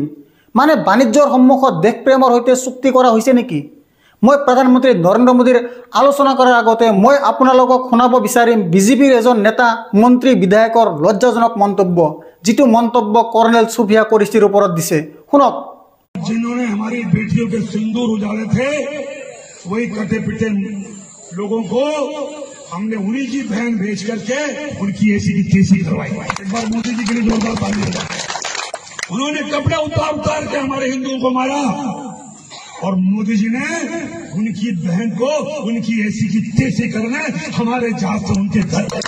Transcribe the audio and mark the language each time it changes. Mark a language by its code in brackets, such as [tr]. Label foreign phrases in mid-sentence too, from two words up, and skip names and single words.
[as] মানে বাণিজ্যৰ সন্মুখত দেশপ্ৰেমৰ সৈতে চুক্তি কৰা হৈছে নেকি? মই প্ৰধানমন্ত্ৰী নৰেন্দ্ৰ মোদীৰ আলোচনা কৰাৰ আগতে মই আপোনালোকক শুনাব বিচাৰিম বিজেপিৰ এজন নেতা মন্ত্ৰী বিধায়কৰ লজ্জাজনক মন্তব্য, যিটো মন্তব্য কৰ্ণেল সুফিয়া কুৰেশ্বীৰ ওপৰত দিছে। শুনক। [hi] जिन्होंने हमारी बेटियों के सिंदूर उजाले थे वही कटे पिटे लोगों को हमने उन्हीं की बहन भेज करके उनकी ऐसी की तैसी करवाई। एक बार मोदी जी के लिए जोरदार ताली बजाएं। उन्होंने कपड़े उतार के हमारे हिंदुओं को मारा और मोदी जी ने उनकी बहन को उनकी ऐसी की तैसी करने हमारे जहाज से उनके घर।